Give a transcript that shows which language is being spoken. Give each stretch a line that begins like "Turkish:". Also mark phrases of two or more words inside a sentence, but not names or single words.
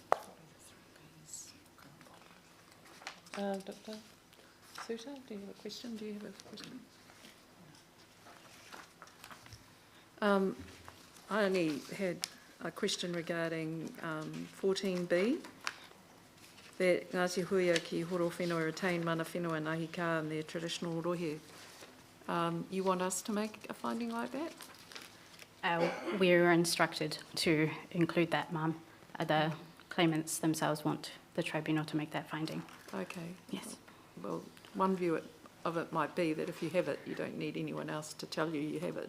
English: Dr. Suter, do you have a question? Do you have a question? I only had a question regarding 14B, that Ngāti Huia ki horo whenua retain
Māori: mana whenua nahi ka
English: and their traditional rohe. You want us to make a finding like that? We were instructed to include that, ma'am. The claimants themselves want the tribunal to make that finding. Okay. Yes. Well, one view of it might be that if you have it, you don't need anyone else to tell you have it.